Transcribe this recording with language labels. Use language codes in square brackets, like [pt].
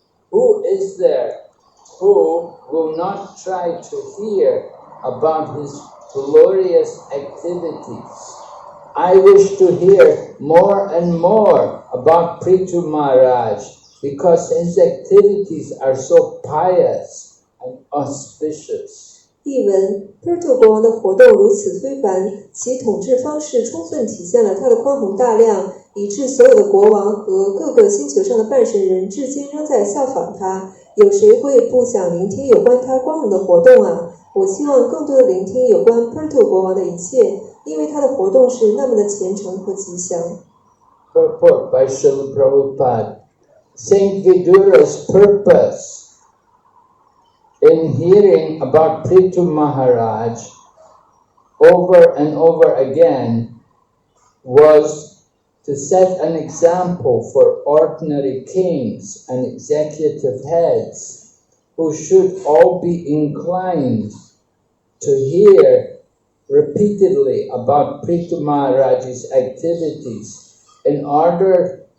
[en] Who is there who will not try to hear about his glorious activities? I wish to hear more and more about Prithu Maharaj because his activities are so pious and auspicious. [zh] 译文 Preto 国王的活动如此非凡，其统治方式充分体现了他的宽宏大量，以致所有的国王和各个星球上的半神人至今仍在效仿他。有谁会不想聆听有关他光荣的活动啊？我希望更多的聆听有关 Preto 国王的一切，因为他的活动是那么的虔诚和吉祥。 [en] Purport by Srila Prabhupada. Saint Vidura's purpose in hearing about Prithu Maharaj over and over again was to set an example for ordinary kings and executive heads who should all be inclined to hear repeatedly about Prithu Maharaj's activities in order